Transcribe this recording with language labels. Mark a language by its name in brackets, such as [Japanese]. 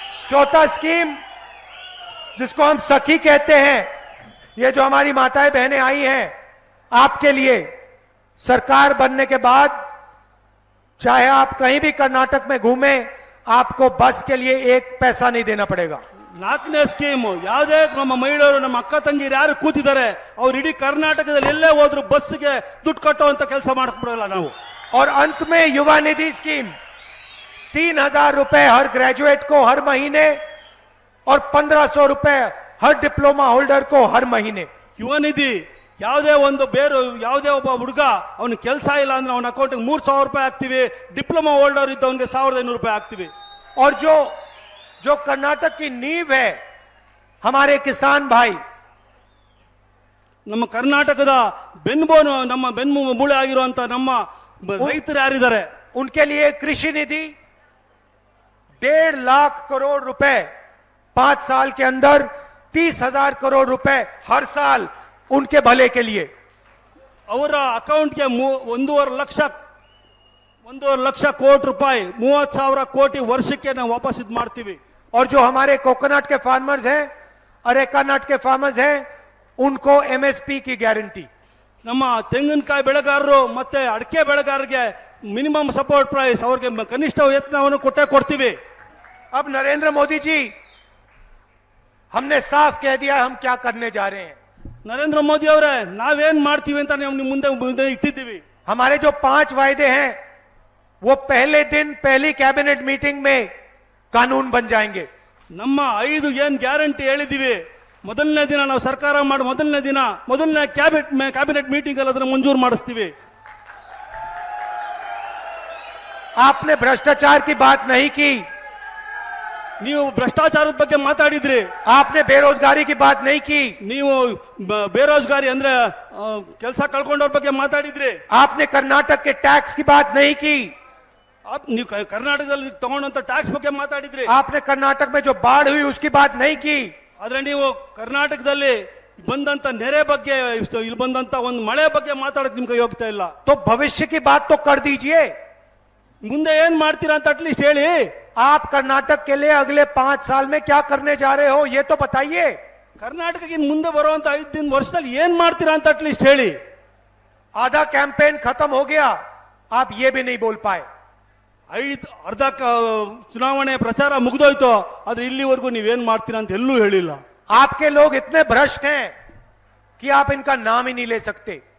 [Hindi] चौथा स्कीम जिसको हम सखी कहते हैं, ये जो हमारी माताएं बहनें आई हैं, आपके लिए सरकार बनने के बाद चाहे आप कहीं भी कर्नाटक में घूमें, आपको बस के लिए 1 पैसा नहीं देना पड़ेगा. [Kannada] 4ನೇ ಸ್ಕೀಮ್ ಯಾವುದೇ ನಮ್ಮ ಮಹಿಳೆಯರು ನಮ್ಮ ಅಕ್ಕ ತಂಗಿರು ಯಾರು ಕೂತಿದ್ದಾರೆ ಅವ್ರು ಇಡೀ ಕರ್ನಾಟಕದಲ್ಲಿ ಎಲ್ಲೇ ಹೋದ್ರು ಬಸ್ಗೆ ದುಡ್ಡು ಕಟ್ಟುವಂತ ಕೆಲಸ ಮಾಡ್ಕೊಡಲ್ಲ ನಾವು. [Hindi] और अंत में युवा निधि स्कीम 3,000 रुपए हर ग्रेजुएट को हर महीने और 1,500 रुपए हर डिप्लोमा होल्डर को हर महीने. [Kannada] ಯುವ ನಿಧಿ ಯಾವುದೇ ಒಂದು ಬೇರೆ ಯಾವುದೇ ಒಬ್ಬ ಹುಡುಗ ಅವನ ಕೆಲಸ ಇಲ್ಲ ಅಂದ್ರೆ ಅವನ ಅಕೌಂಟ್ಗೆ 3,000 ರೂಪಾಯಿ ಹಾಕ್ತಿವಿ. ಡಿಪ್ಲೊಮಾ ಹೋಲ್ಡರ್ ಇದ್ದವನಿಗೆ 1,500 ರೂಪಾಯಿ ಹಾಕ್ತಿವಿ. [Hindi] और जो कर्नाटक की नींव है हमारे किसान भाई, [Kannada] ನಮ್ಮ ಕರ್ನಾಟಕದ ಬೆನ್ನುಬೋನು ನಮ್ಮ ಬೆನ್ನು ಮೂಳೆ ಆಗಿರುವಂತ ನಮ್ಮ ರೈತರು ಯಾರಿದ್ದಾರೆ [Hindi] उनके लिए कृषि निधि 1.5 लाख करोड़ रुपए 5 साल के अंदर 30,000 करोड़ रुपए हर साल उनके भले के लिए. [Kannada] ಅವರ ಅಕೌಂಟ್ಗೆ 1.5 ಲಕ್ಷ ಕೋಟಿ ರೂಪಾಯಿ 30,000 ಕೋಟಿ ವರ್ಷಕ್ಕೆ ನಾವು ವಾಪಸ್ ಇದು ಮಾಡ್ತೀವಿ. [Hindi] और जो हमारे कोकोनट के फार्मर्स हैं, अरेका नट के फार्मर्स हैं, उनको एमएसपी की गारंटी. [Kannada] ನಮ್ಮ ತೆಂಗಿನಕಾಯಿ ಬೆಳೆಗಾರರು ಮತ್ತೆ ಅಡಿಕೆ ಬೆಳೆಗಾರರಿಗೆ ಮಿನಿಮಮ್ ಸಪೋರ್ಟ್ ಪ್ರೈಸ್ ಅವ್ರಿಗೆ ಕನಿಷ್ಠ ವೇತನವನ್ನು ಕೊಡ್ತೀವಿ. [Hindi] अब नरेंद्र मोदी जी हमने साफ कह दिया हम क्या करने जा रहे हैं. [Kannada] ನರೇಂದ್ರ ಮೋದಿ ಅವರೇ ನಾವೇನ್ ಮಾಡ್ತೀವಿ ಅಂತ ನೀವು ಮುಂದೆ ಇಟ್ಟಿದ್ದೀವಿ. [Hindi] हमारे जो 5 वायदे हैं वो पहले दिन पहली कैबिनेट मीटिंग में कानून बन जाएंगे. [Kannada] ನಮ್ಮ 5 ಏನ್ ಗ್ಯಾರಂಟಿ ಹೇಳಿದೀವಿ ಮೊದಲನೇ ದಿನ ನಾವು ಸರ್ಕಾರ ಮಾಡಿ ಮೊದಲನೇ ಕ್ಯಾಬಿನೆಟ್ ಮೀಟಿಂಗ್ ಅಲ್ಲಿ ಅದನ್ನ ಮಂಜೂರು ಮಾಡಿಸ್ತೀವಿ. [Hindi] आपने भ्रष्टाचार की बात नहीं की, [Kannada] ನೀವು ಭ್ರಷ್ಟಾಚಾರದ ಬಗ್ಗೆ ಮಾತಾಡಿದ್ರಿ. [Hindi] आपने बेरोजगारी की बात नहीं की, [Kannada] ನೀವು ಬೇರೋಜ್ಗಾರಿ ಅಂದ್ರೆ ಕೆಲಸ ಕಳ್ಕೊಂಡವ್ರ ಬಗ್ಗೆ ಮಾತಾಡಿದ್ರಿ. [Hindi] आपने कर्नाटक के टैक्स की बात नहीं की, [Kannada] ನೀವು ಕರ್ನಾಟಕದಲ್ಲಿ ತಗೊಂಡಂತ ಟ್ಯಾಕ್ಸ್ ಬಗ್ಗೆ ಮಾತಾಡಿದ್ರಿ. [Hindi] आपने कर्नाटक में जो बाढ़ हुई उसकी बात नहीं की, [Kannada] ಆದ್ರೆ ನೀವು ಕರ್ನಾಟಕದಲ್ಲಿ ಬಂದಂತ ನೆರೆ ಬಗ್ಗೆ ಇಲ್ಲಿ ಬಂದಂತ ಒಂದು ಮಳೆ ಬಗ್ಗೆ ಮಾತಾಡಕ್ ನಿಮ್ಗೆ ಯೋಗ್ಯತೆ ಇಲ್ಲ. [Hindi] तो भविष्य की बात तो कर दीजिए. [Kannada] ಮುಂದೆ ಏನ್ ಮಾಡ್ತೀರಾ ಅಂತ ಅಟ್ಲೀಸ್ಟ್ ಹೇಳಿ. [Hindi] आप कर्नाटक के लिए अगले 5 साल में क्या करने जा रहे हो ये तो बताइए. [Kannada] ಕರ್ನಾಟಕಕ್ಕೆ ಮುಂದೆ ಬರುವಂತ 5 ವರ್ಷದಲ್ಲಿ ಏನ್ ಮಾಡ್ತೀರಾ ಅಂತ ಅಟ್ಲೀಸ್ಟ್ ಹೇಳಿ. [Hindi] आधा कैंपेन खत्म हो गया, आप ये भी नहीं बोल पाए. [Kannada] ಅರ್ಧ ಚುನಾವಣೆ ಪ್ರಚಾರ ಮುಗಿದೋಯ್ತು, ಆದ್ರೆ ಇಲ್ಲಿವರೆಗೂ ನೀವೇನ್ ಮಾಡ್ತೀರಾ ಅಂತ ಎಲ್ಲೂ ಹೇಳಿಲ್ಲ. [Hindi] आपके लोग इतने भ्रष्ट हैं कि आप इनका नाम ही नहीं ले सकते.